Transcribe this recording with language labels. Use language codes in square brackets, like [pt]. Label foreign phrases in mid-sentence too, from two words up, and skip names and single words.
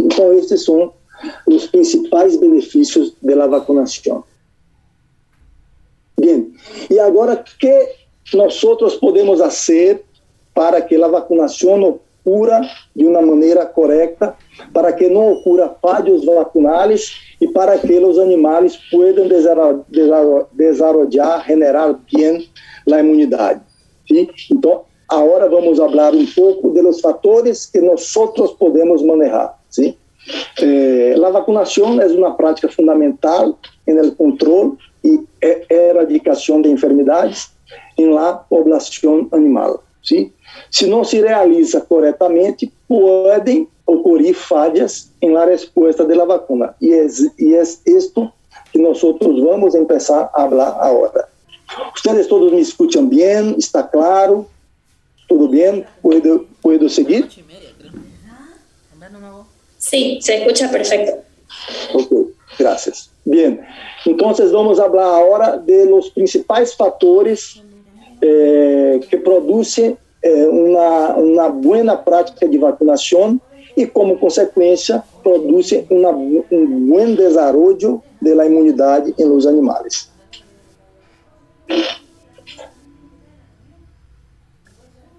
[pt] Então, estes são os principais benefícios da vacunação. Bem, e agora, o que nós podemos fazer para que a vacunação ocorra de uma maneira correta, para que não ocorra falhos vacunais e para que os animais possam desarrollar, generar bem a imunidade? ¿Sí? Então, agora vamos falar um pouco dos fatores que nós podemos manejar. ¿Sí? A vacunação é uma prática fundamental no controle e erradicação de enfermidades em la população animal. ¿Sí? Se não se realiza corretamente, podem ocorrer falhas em la resposta da vacuna. E é isto que nós vamos começar a falar agora. Vocês todos me escutam bem? [es] Está claro? ¿Todo bien? ¿Puedo seguir? Sí, se escucha perfecto. Ok, gracias. Bien, entonces vamos a hablar ahora de los principales factores que producen una buena práctica de vacunación y como consecuencia producen un buen desarrollo de la inmunidad en los animales.